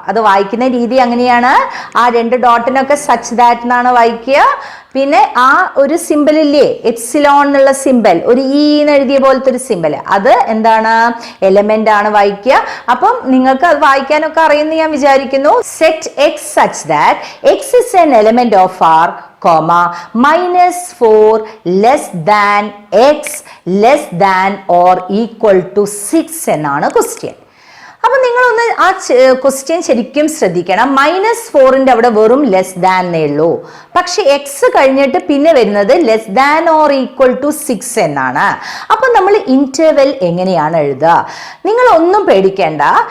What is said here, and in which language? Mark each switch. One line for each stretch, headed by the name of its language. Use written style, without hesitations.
Malayalam: അത് വായിക്കുന്ന രീതി അങ്ങനെയാണ്. ആ രണ്ട് ഡോട്ടിനൊക്കെ സച്ച് ദാറ്റ് എന്നാണ് വായിക്കുക. പിന്നെ ആ ഒരു സിമ്പിൾ ഇല്ലേ, എപ്സിലോൺ എന്നുള്ള സിമ്പിൾ, ഒരു ഇ എന്ന് എഴുതിയ പോലത്തെ ഒരു സിമ്പിൾ, അത് എന്താണ്? എലമെന്റ് ആണ് വായിക്കുക. അപ്പം നിങ്ങൾക്ക് അത് വായിക്കാനൊക്കെ അറിയുമെന്ന് ഞാൻ വിചാരിക്കുന്നു.
English: set x such that x is an element of R, -4 less than x less than or equal to 6
Malayalam: എന്നാണ് ക്വസ്റ്റ്യൻ. അപ്പൊ നിങ്ങളൊന്ന് ആ ക്വസ്റ്റ്യൻ ശരിക്കും ശ്രദ്ധിക്കണം. -4ന്റെ അവിടെ വെറും ലെസ് ദാൻ എന്നേ ഉള്ളൂ. പക്ഷെ എക്സ് കഴിഞ്ഞിട്ട് പിന്നെ വരുന്നത് less than or equal to 6 എന്നാണ്. അപ്പൊ നമ്മൾ ഇന്റർവെൽ എങ്ങനെയാണ് എഴുതുക? നിങ്ങൾ ഒന്നും പേടിക്കേണ്ട.